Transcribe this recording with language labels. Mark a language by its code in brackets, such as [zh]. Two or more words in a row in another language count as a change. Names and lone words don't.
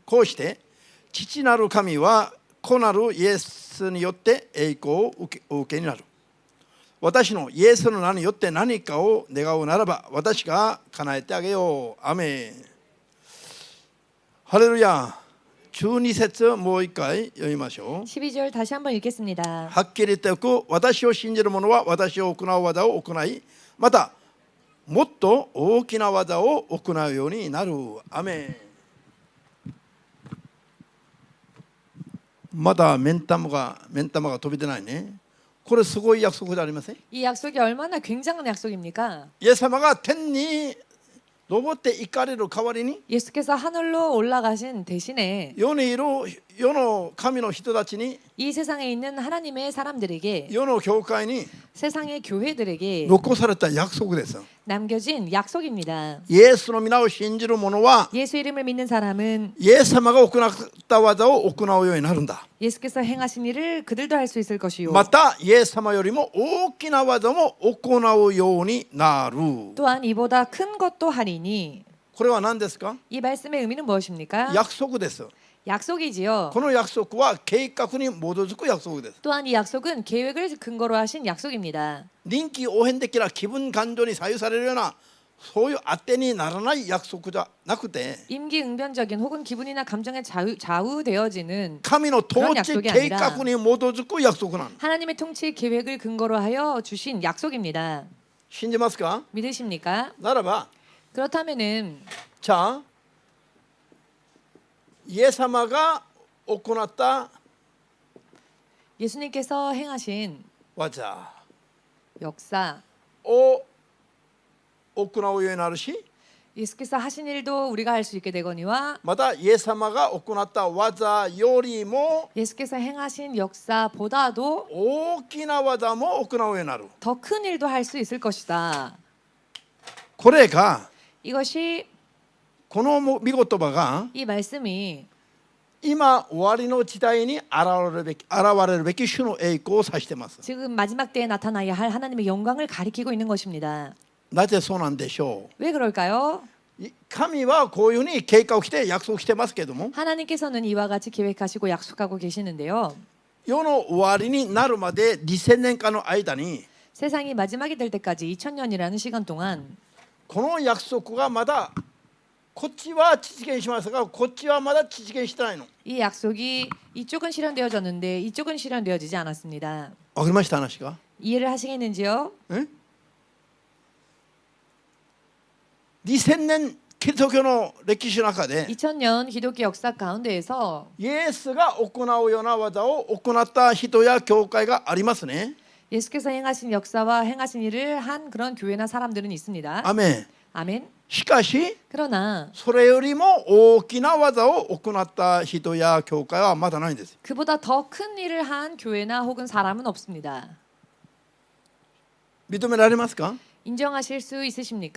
[ja] こうして父なる神は子なるイエスによって栄光をお受けになる。私のイエスの名によって何かを願うならば私が叶えてあげよう。アメン。ハレルヤ。12節もう一回読みましょう。 [ko] 12절 다시 한번 읽겠습니다. [ja] はっきり言っておく。私を信じる者は私を行う技を行い、またもっと大きな技を行うようになる。アメン。まだ目ん玉が飛び出ないね。これすごい約束じゃありません？ [ko] 이 약속이 얼마나 굉장한 약속입니까? [ja] イエス様が天に登って行かれる代わりに [ko] 예수께서 하늘로 올라가신 대신에 [ja] 世にいる世の神の人たちに [ko] 이 세상에 있는 하나님의 사람들에게 [ja] 世の教会に [ko] 세상의 교회들에게 [ja] 残された約束です。 [ko] 남겨진 약속입니다. [ja] イエスの皆を信じる者は [ko] 예수 이름을 믿는 사람은 [ja] イエス様が行った技を行うようになるんだ。 [ko] 예수께서 행하신 일을 그들도 할 수 있을 것이요. [ja] またイエス様よりも大きな技も行うようになる。 [ko] 또한 이보다 큰 것도 하리니 [ja] これは何ですか？ [ko] 이 말씀의 의미는 무엇입니까? [ja] 約束です。 [ko] 약속이지요. [ja] この約束は計画に基づく約束です。 [ko] 또한 이 약속은 계획을 근거로 하신 약속입니다. [ja] 臨機応変的な気分感情に左右されるようなそういう当てにならない約束じゃなくて [ko] 임기응변적인 혹은 기분이나 감정에 좌우되어지는 [ja] 神の統治計画に基づく約束なの。 [ko] 하나님의 통치 계획을 근거로 하여 주신 약속입니다. [ja] 信じますか？ [ko] 믿으십니까? [ja] ならば [ko] 그렇다면은 [ja] じゃあイエス様が行った [ko] 예수님께서 행하신 [ja] 技 [ko] 역사 [ja] を行うようになるし、 [ko] 예수께서 하신 일도 우리가 할 수 있게 되거니와 [ja] またイエス様が行った技よりも [ko] 예수께서 행하신 역사보다도 [ja] 大きな技も行うようになる。 [ko] 더 큰 일도 할 수 있을 것이다. [ja] これが [ko] 이것이 [ja] この御言葉が [ko] 이 말씀이 [ja] 今終わりの時代に現れるべき主の栄光を指しています。 [ko] 지금 마지막 때에 나타나야 할 하나님의 영광을 가리키고 있는 것입니다. [ja] なぜそうなんでしょ [ko] 왜 그럴까요? [ja] う？神はこういうふうに計画して約束してますけども、 [ko] 하나님께서는 이와 같이 계획하시고 약속하고 계시는데요. [ja] 世の終わりになるまで2000年間の間に [ko] 세상이 마지막이 될 때까지 2000년이라는 시간 동안 [ja] この約束がまだこっちは実現しましたがこっちはまだ実現してないの。 [ko] 이 약속이 이쪽은 실현되어졌는데 이쪽은 실현되어지지 않았습니다. [ja] わかりました話が？ [ko] 이해를 하시겠는지요? [ja] 2000 年キリスト教の歴史の中で [ko] 2000년 기독교 역사 가운데에서 [ja] イエスが行うような技を行った人や教会がありますね。 [ko] 예수께서 행하신 역사와 행하신 일을 한 그런 교회나 사람들은 있습니다. [ja] アメン。 [ko] 아멘. [ja] しかし [ko] 그러나 [ja] それよりも大きな技を行った人や教会はまだないんです。 [ko] 그보다 더 큰 일을 한 교회나 혹은 사람은 없습니다. [ja] 認められますか？ [ko] 인정하실 수 있으십니까?